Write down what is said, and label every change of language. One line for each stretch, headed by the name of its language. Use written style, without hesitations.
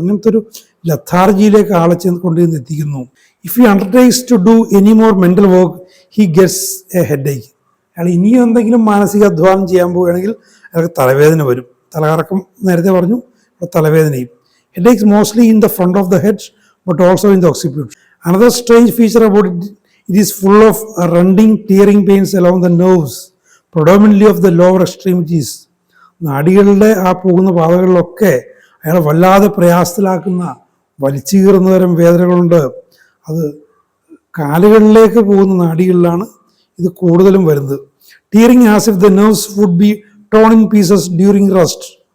Malayalam: അങ്ങനത്തെ ഒരു ലഥാർജിയിലേക്ക് ആളെ കൊണ്ടുവന്ന് എത്തിക്കുന്നു.
English: If he undertakes to do any more mental work he gets a headache.
Malayalam: അയാൾ ഇനിയും എന്തെങ്കിലും മാനസിക അധ്വാനം ചെയ്യാൻ പോവുകയാണെങ്കിൽ അയാൾക്ക് തലവേദന വരും. തലകറക്കം നേരത്തെ പറഞ്ഞു, തലവേദനയും.
English: Headaches mostly in the front of the head but also in the occiput. Another strange feature about it is full of rending, tearing pains along the nerves, predominantly of the lower extremities.
Malayalam: നാഡികളുടെ ആ പോകുന്ന പാതകളിലൊക്കെ അയാൾ വല്ലാതെ പ്രയാസത്തിലാക്കുന്ന വലിച്ചു കീറുന്ന തരം വേദനകളുണ്ട്. അത് കാലുകളിലേക്ക് പോകുന്ന നാഡികളിലാണ് ഇത് കൂടുതലും വരുന്നത്.
English: Tearing as if the nerves would be torn in pieces during rest.